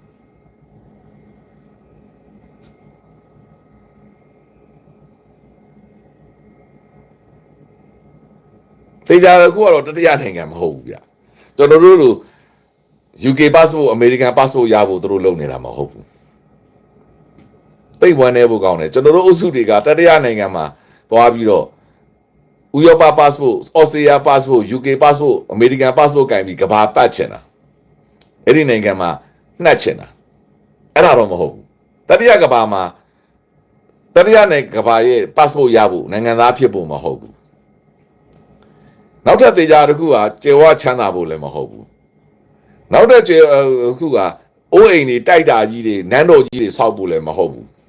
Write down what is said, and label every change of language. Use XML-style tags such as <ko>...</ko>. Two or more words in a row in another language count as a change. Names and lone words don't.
<my>သေချာတော့ခုကတော့တတိယနိုင်ငံမဟုတ်ဘူးဗျကျွန်တော်တို့လို</my> <en>UK passport American passport</en> <my>ရဖို့တို့လုပ်နေတာမဟုတ်ဘူးတိတ်ဝမ်းနေဖို့ကောင်းတယ်ကျွန် တော်တို့အုပ်စုတွေကတတိယနိုင်ငံမှာသွားပြီးတော့ဥရောပ</my> <en>passport Australia passport UK passport American passport</en> <my>ကင်ပြီးကဘာပတ်ချင်တာအဲ့ဒီနိုင်ငံမှာနှက်ချင်တာအဲ့ဒါတော့မဟုတ်ဘူးတတိယကဘာမှာတတိယနိုင်ငံကဘာရဲ့ passport ရဖို့နိုင်ငံသားဖြစ်ဖို့မဟုတ်ဘူးနောက်ထပ်သေချာတစ်ခုကကျေဝချမ်းသာဖို့လည်းမဟုတ်ဘူးနောက်ထပ်တစ်ခုကအိုးအိမ်တွေတိုက်တာကြီးတွေနန်းတော်ကြီးတွေဆောက်ဖို့လည်းမဟုတ်ဘူး</my>